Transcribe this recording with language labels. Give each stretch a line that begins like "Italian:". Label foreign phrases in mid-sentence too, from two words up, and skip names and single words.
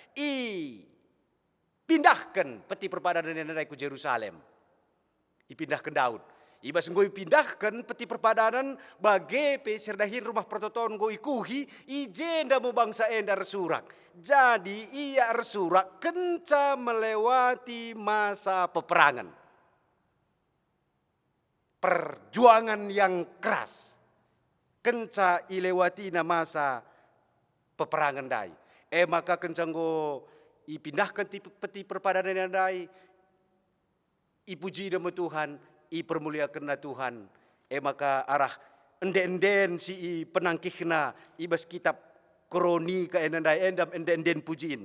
Batak Karo: Pindahkan peti perpadanan dai ku Jerusalem. Dipindahkan Daud. Ibas ngoi pindahkan peti perpadanan bagepe serdahin rumah pertoton ngoi ikuhi ijenda mu bangsa enda resurak. Jadi ia resurak kenca melewati masa peperangan.
Indonesian: Perjuangan yang keras.
Batak Karo: Kenca ilewati na masa peperangan dai. Maka kenca ngo ipindahkan peti perpadanan dai. Ipuji nama Tuhan, ipermuliakan na Tuhan. Maka arah enden-enden si penangkihna ibas kitab kronika enandai enden pujiin.